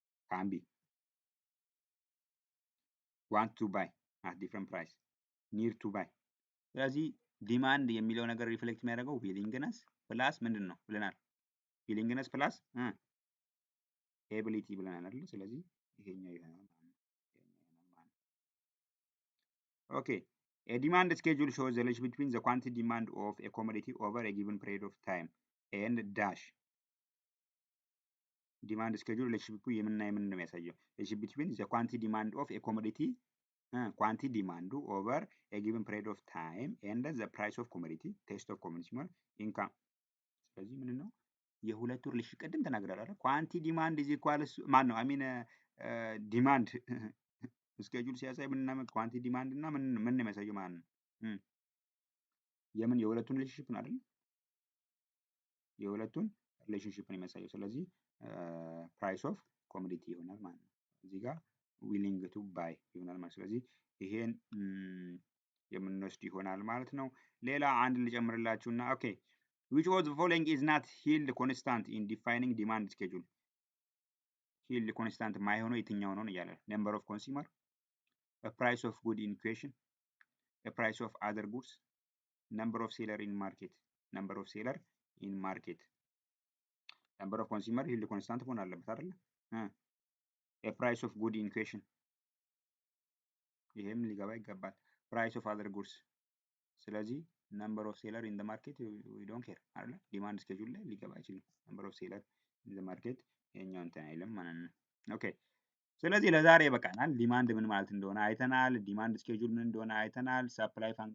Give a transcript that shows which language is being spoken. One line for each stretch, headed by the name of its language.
English: can be want to buy
Amharic: at different price near to buy ስለዚህ ዲማንድ የሚለው ነገር ሪፍሌክት የሚያደርገው ዊሊንግነስ ፕላስ ምንድን ነው ብለናል? ዊሊንግነስ ፕላስ ኤቢሊቲ ብለናል አይደል? ስለዚህ ይሄኛው ይሆናል ማለት ነው።
English: ኦኬ a demand schedule shows the relation between the quantity demand of a commodity over a given period of time and dash demand schedule relationship
Amharic: የምንና የምን ነው የሚያሳየው?
English: relationship between the quantity demand of a commodity quantity demand over a given period of time and the price of commodity taste of consumer income
Amharic: ስለዚህ ምን ነው የሁለቱ ሪሌሽን ቅድም ተናግረናል አይደል? ኳንቲ ዲማንድ ኢዝ ኢኳልስ ማን ነው? አይ ሚን ዲማንድ ስኬጁል ሲያሳይ ምንና ኳንቲ ዲማንድ እና ምን ነው የሚያሳየው ማለት ነው? የምን የሁለቱን ሪሌሽንሺፕ ነው አይደል? የሁለቱን ሪሌሽንሺፕ ነው የሚያሳየው። ስለዚህ ፕራይስ ኦፍ ኮሞዲቲ ይሆናል ማለት ነው። እዚህ ጋር ዊሊንግ ቱ ባይ ይሆናል ማለት ስለዚህ ይሄን የምንወስድ ይሆናል ማለት ነው። ሌላ አንድ ልጨምርላችሁና ኦኬ
English: which of the following is not yield constant in defining demand schedule yield constant
Amharic: ማይሆነው የትኛው ነው እያለ
English: number of consumer, a price of good in question, a price of other goods, number of seller in market number of seller in market number of consumer yield constant
Amharic: መሆን አለበት አይደል?
English: a price of good in question
Amharic: ይሄም ሊገባ ይገባል።
English: price of other goods ስለዚህ number of seller in the market we don't care አይደል?
Amharic: ዲማንድ ስኬጁል ላይ ሊገባ አይችልም።
English: number of seller in the market
Amharic: የኛው እንትን አይልም ማለት ነው። ኦኬ ስለዚህ ለዛሬ ይበቃናል። ዲማንድ ምን ማለት እንደሆነ አይተናል። ዲማንድ ስኬጁል ምን እንደሆነ አይተናል። ሰፕላይ